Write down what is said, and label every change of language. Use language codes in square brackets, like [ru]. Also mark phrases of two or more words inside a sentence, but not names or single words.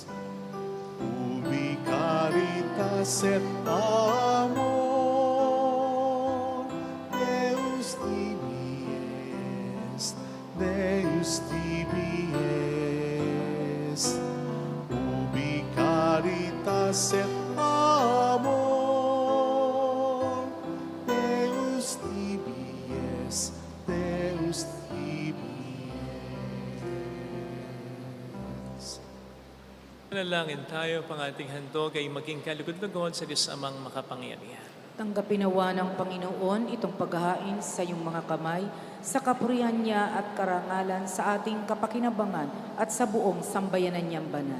[la] Ubi caritas et amor, Deus tibi es, Deus tibi es. Ubi caritas et amor, Deus tibi es, Deus tibi es. [tl] Manalangin tayo, pang ating handog ay maging kalugod-lugod sa Diyos Amang makapangyarihan. Tanggapin nawa ng Panginoon itong paghahain sa iyong mga kamay, sa kapurihan niya at karangalan sa ating kapakinabangan at sa buong sambayanan niyang banal.